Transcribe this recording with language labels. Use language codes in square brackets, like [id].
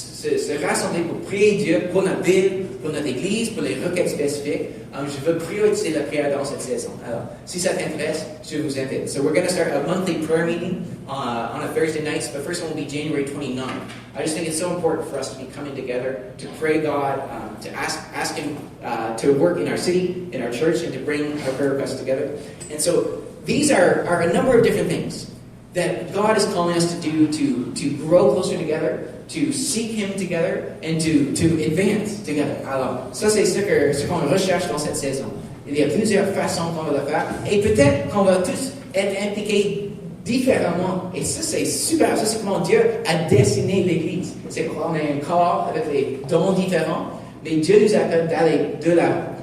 [fr] se rassembler pour prier Dieu pour notre ville, pour notre église, pour les requêtes spécifiques. Je veux prioriser la prière dans cette saison. Alors, si ça t'intéresse, je vous invite. [en] So we're going to start a monthly prayer meeting on a Thursday night. The first one will be January 29th. I just think it's so important for us to be coming together to pray God, to ask Him to work in our city, in our church, and to bring our prayer requests together. And so these are a number of different things that God is calling us to do to grow closer together, to seek Him together, and to advance together. [fr] Alors, ça c'est ce qu'on recherche dans cette saison. Il y a plusieurs façons qu'on va le faire, et peut-être qu'on va tous être impliqués différemment. Et ça c'est super, ça c'est comment Dieu a dessiné l'Église. C'est qu'on a un corps avec des dons différents, mais Dieu nous appelle d'aller de l'avant.